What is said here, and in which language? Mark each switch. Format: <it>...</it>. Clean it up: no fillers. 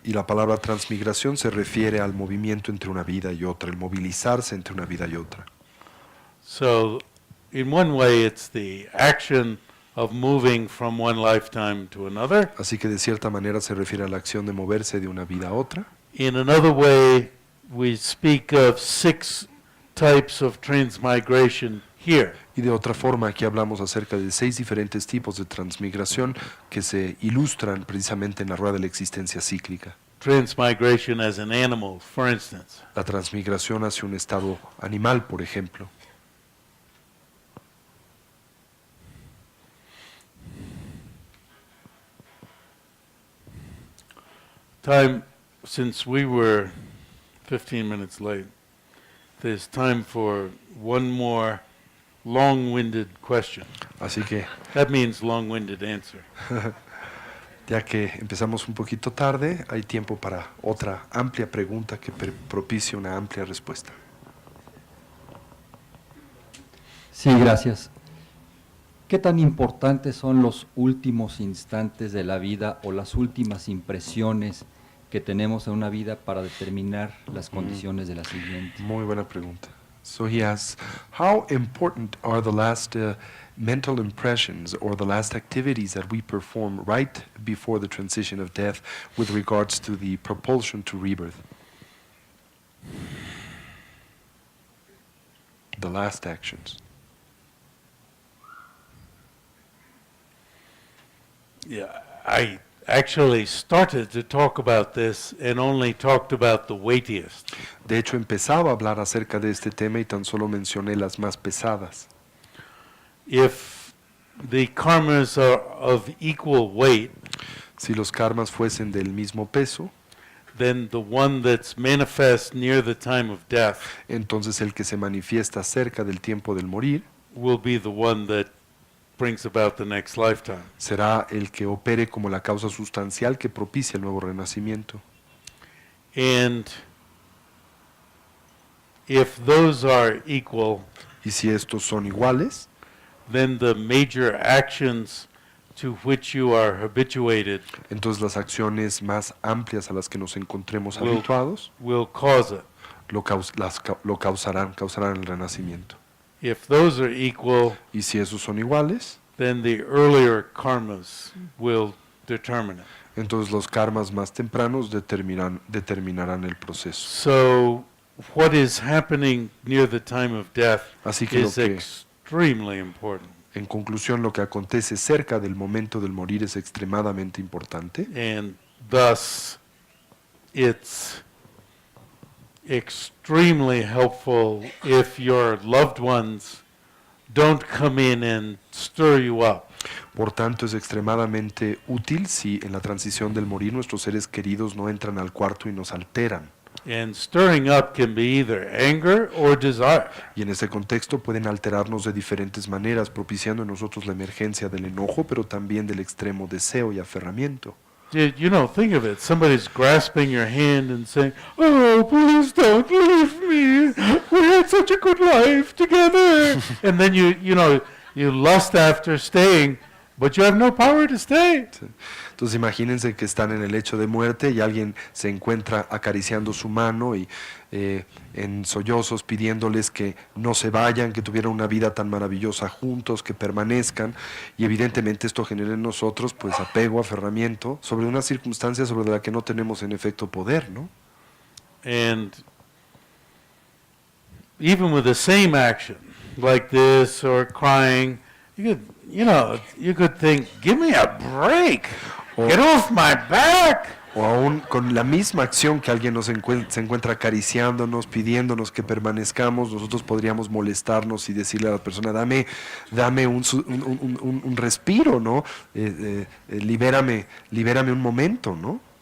<es>Y la palabra transmigración se refiere al movimiento entre una vida y otra, el movilizarse entre una vida y otra.</es> <en>So, in one way, it's the action of moving from one lifetime to another.</en> <es>Así que de cierta manera se refiere a la acción de moverse de una vida a otra.</es> <en>In another way, we speak of 6 types of transmigration here.</en> <es>Y de otra forma, aquí hablamos acerca de 6 diferentes tipos de transmigración que se ilustran precisamente en la rueda de la existencia cíclica.</es> <en>Transmigration as an animal, for instance.</en> <es>La transmigración hacia un estado animal, por ejemplo.</es> <en>Time, since we were 15 minutes late, there's time for one more long-winded question.</en> <es>Así que,</es> <en>That means long-winded answer.</en> <es>ya que empezamos un poquito tarde, hay tiempo para otra amplia pregunta que propicie una amplia respuesta. Sí, gracias. ¿Qué tan importantes son los últimos instantes de la vida o las últimas impresiones que tenemos en una vida para determinar las condiciones de la siguiente? Muy buena pregunta.</es> <en>So he asks, how important are the last mental impressions or the last activities that we perform right before the transition of death with regards to the propulsion to rebirth? The last actions. Yeah, I actually started to talk about this and only talked about the weightiest.</en> <es>De hecho, empezaba a hablar acerca de este tema y tan solo mencioné las más pesadas.</es> <en>If the karmas are of equal weight,</en> <es>Si los karmas fuesen del mismo peso,</es> <en>then the one that's manifest near the time of death</en> <es>entonces el que se manifiesta cerca del tiempo del morir</es> <en>will be the one that brings about the next lifetime.</en> <es>será el que opere como la causa sustancial que propicia el nuevo renacimiento.</es> <en>And if those are equal,</en> <es>Y si estos son iguales,</es> <en>then the major actions to which you are habituated</en> <es>entonces las acciones más amplias a las que nos encontremos</es> <en>Will-</en> <es>habituados</es> <en>will cause it.</en> <es>lo causarán el renacimiento.</es> <en>If those are equal,</en> <es>Y si esos son iguales,</es> <en>then the earlier karmas will determine it.</en> <es>entonces los karmas más tempranos determinarán el proceso.</es> <en>So what is happening near the time of death</en> <es>Así que lo</es> <en>is</en> <es>que</es> <en>extremely important.</en> <es>En conclusión, lo que acontece cerca del momento del morir es extremadamente importante</es> <en>and thus it's extremely helpful if your loved ones don't come in and stir you up.</en> <es>Por tanto, es extremadamente útil si en la transición del morir nuestros seres queridos no entran al cuarto y nos alteran.</es> <en>And stirring up can be either anger or desire.</en> <es>Y en ese contexto pueden alterarnos de diferentes maneras, propiciando en nosotros la emergencia del enojo, pero también del extremo deseo y aferramiento.</es> <en>You know, think of it. Somebody's grasping your hand and saying, "Oh, please don't leave me. We had such a good life together." And then you lust after staying, but you have no power to stay.</en> <es>Entonces imagínense que están en el lecho de muerte y alguien se encuentra acariciando su mano y en sollozos pidiéndoles que no se vayan, que tuvieran una vida tan maravillosa juntos, que permanezcan, y evidentemente esto genera en nosotros pues apego, aferramiento sobre una circunstancia sobre la que no tenemos en efecto poder, ¿no?</es> <en>And even with the same action, like this or crying, you could think, "Give me a break. Get off my back."</en> <es>O aún con la misma acción que alguien se encuentra acariciándonos, pidiéndonos que permanezcamos, nosotros podríamos molestarnos y decirle a la persona, dame un respiro, ¿no? Libérame un momento, ¿no?</es>